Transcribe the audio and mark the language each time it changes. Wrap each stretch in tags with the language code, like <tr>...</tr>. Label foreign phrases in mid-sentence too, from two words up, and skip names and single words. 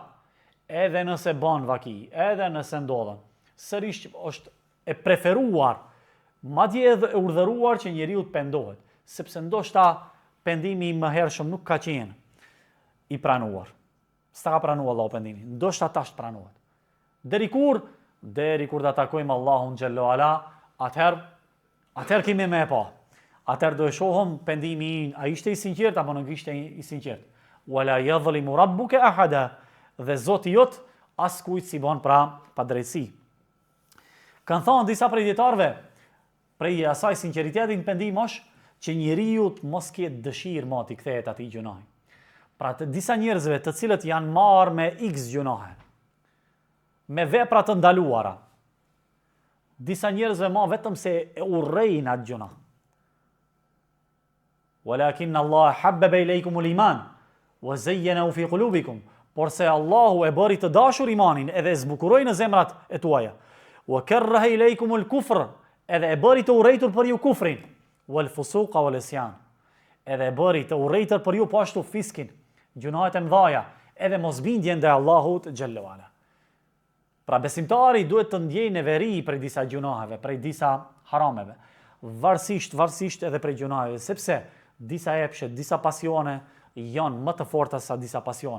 <sq>Edhe nëse bën vaki, edhe nëse ndodhen, sërish është e preferuar, madje edhe e urdhëruar që njeriu të pendohet, sepse ndoshta pendimi më hershëm nuk ka qenë i pranuar. S'ta ka pranuar Allahu pendimin. Ndoshta tash pranohet. Deri kur ta takojmë Allahun</sq> <ar>جل وعلا,</ar> <sq>atëherë kemi më e pa. Atëherë do e shohëm pendimi a ishte i sinqert apo nuk ishte i sinqert.</sq> <ar>ولا يظلم ربك أحدا,</ar> <sq>dhe Zoti jot askujt si bën pra pa drejtësi. Kan thënë disa prej dietarëve, prej asaj sinqeriteti në pendim është që njeriu të mos ketë dëshirë më të kthehet atij gjunahi. Pra të disa njerëzve të cilët janë marrë me X gjunahe, me vepra të ndaluara. Disa njerëzve ma vetëm se e urrejnë atë gjuna.</sq> <ar>ولكن الله حبب إليكم الإيمان وزينه في قلوبكم.</ar> <sq>por se Allahu e bëri të dashur imanin edhe e zbukuroi në zemrat e tuaja.</sq> <ar>وكره إليكم الكفر,</ar> <sq>edhe e bëri të urrëtur për ju kufrin,</sq> <ar>والفسوق والعصيان,</ar> <sq>edhe e bëri të urrëtur për ju po ashtu fiskin, gjunahet e mëdha, edhe mosbindjen ndaj Allahut</sq> <ar>جل وعلا.</ar> <sq>Pra besimtari duhet të ndjejë neveri prej disa gjunaheve, prej disa harameve, varësisht edhe prej gjunaheve, sepse disa epshe, disa pasione janë më të forta sa disa pasione.</sq>